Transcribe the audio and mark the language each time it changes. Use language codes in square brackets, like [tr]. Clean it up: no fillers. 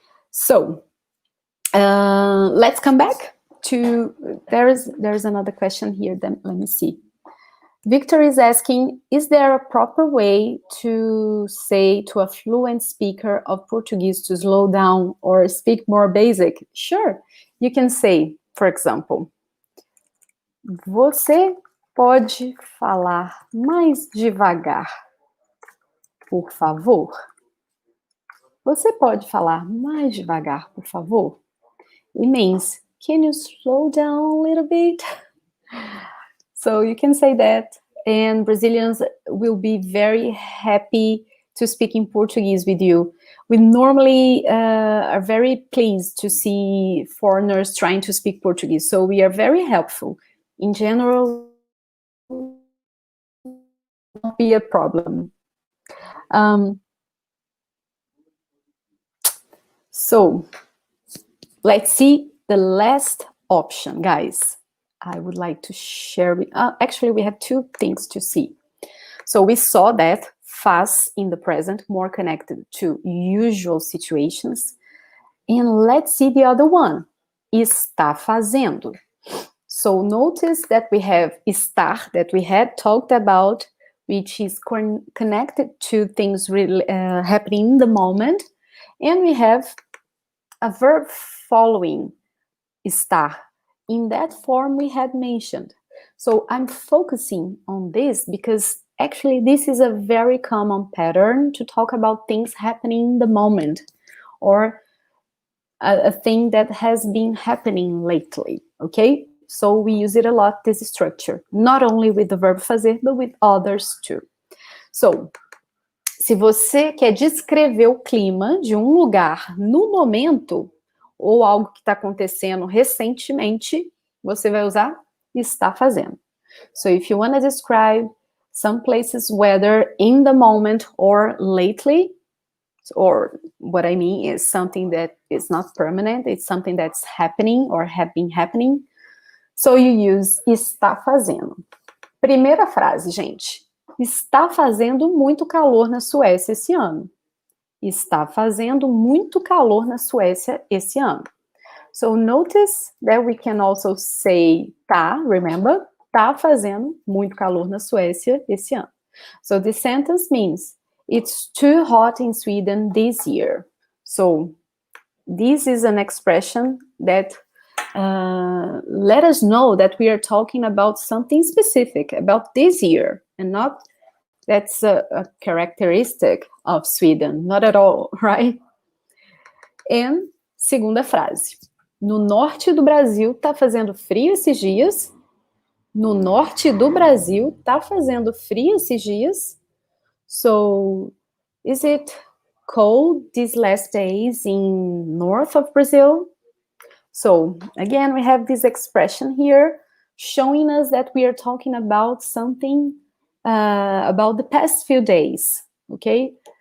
[en] So let's come back to, there's another question here. Then let me see. Victor is asking, is there a proper way to say to a fluent speaker of Portuguese to slow down or speak more basic? Sure. You can say, for example, [pt] você pode falar mais devagar, por favor? Você pode falar mais devagar, por favor? [en] It means, can you slow down a little bit? So you can say that, and Brazilians will be very happy to speak in Portuguese with you. We normally are very pleased to see foreigners trying to speak Portuguese, so we are very helpful. In general, not be a problem. So let's see the last option, guys. I would like to share with, actually we have two things to see. So we saw that faz in the present, more connected to usual situations. And let's see the other one, [pt] está fazendo. [en] So notice that we have estar, that we had talked about, which is connected to things really, happening in the moment. And we have a verb following estar in that form we had mentioned. So I'm focusing on this because actually this is a very common pattern to talk about things happening in the moment, or a thing that has been happening lately, okay? So we use it a lot, this structure, not only with the verb fazer, but with others too. [pt] So, se você quer descrever o clima de um lugar no momento, ou algo que está acontecendo recentemente, você vai usar está fazendo. [en] So if you want to describe some places weather in the moment or lately, or what I mean is something that is not permanent, it's something that's happening or have been happening, so you use [pt] está fazendo. Primeira frase, gente. Está fazendo muito calor na Suécia esse ano. Está fazendo muito calor na Suécia esse ano. [en] So notice that we can also say tá, remember? [pt] Tá fazendo muito calor na Suécia esse ano. [en] So this sentence means it's too hot in Sweden this year. So this is an expression that let us know that we are talking about something specific, about this year, and not that's a characteristic of Sweden, not at all, right? [pt] And segunda frase. No norte do Brasil tá fazendo frio esses dias. No norte do Brasil tá fazendo frio esses dias. [en] So, is it cold these last days in north of Brazil? So, again, we have this expression here showing us that we are talking about something about the past few days, okay?